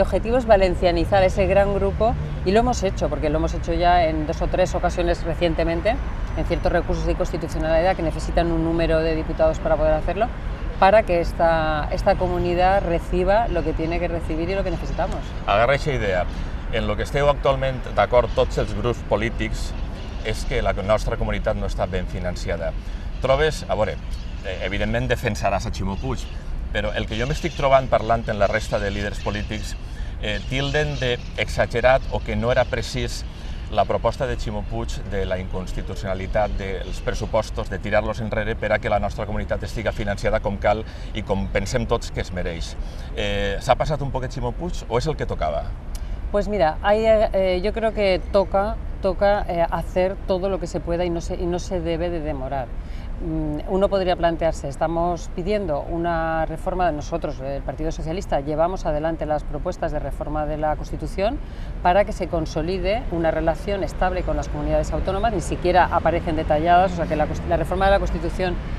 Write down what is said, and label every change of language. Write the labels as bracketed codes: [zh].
[es] Mi objetivo es valencianizar ese gran grupo, y lo hemos hecho, porque lo hemos hecho ya en 2 o 3 ocasiones recientemente, en ciertos recursos de inconstitucionalidad que necesitan un número de diputados para poder hacerlo, para que esta comunidad reciba lo que tiene que recibir y lo que necesitamos. [ca] Agarra aquesta idea. En lo que esteu actualment d'acord tots els grups polítics és que la nostra comunitat no està ben financiada. Trobes, a veure, evidentment defensaràs a Ximo Puig, però el que jo m'estic trobant parlant en la resta de líders polítics tilden d'exagerat o que no era precís la proposta de Ximo Puig de la inconstitucionalitat dels pressupostos, de tirar-los enrere per a que la nostra comunitat estigui financiada com cal i com pensem tots que es mereix. ¿S'ha passat un poquet Ximo Puig o és el que tocava? [es] Pues mira, yo creo que toca hacer todo lo que se pueda y no se debe de demorar. Uno podría plantearse, estamos pidiendo una reforma de nosotros, el Partido Socialista, llevamos adelante las propuestas de reforma de la Constitución para que se consolide una relación estable con las comunidades autónomas, ni siquiera aparecen detalladas, o sea que la reforma de la Constitución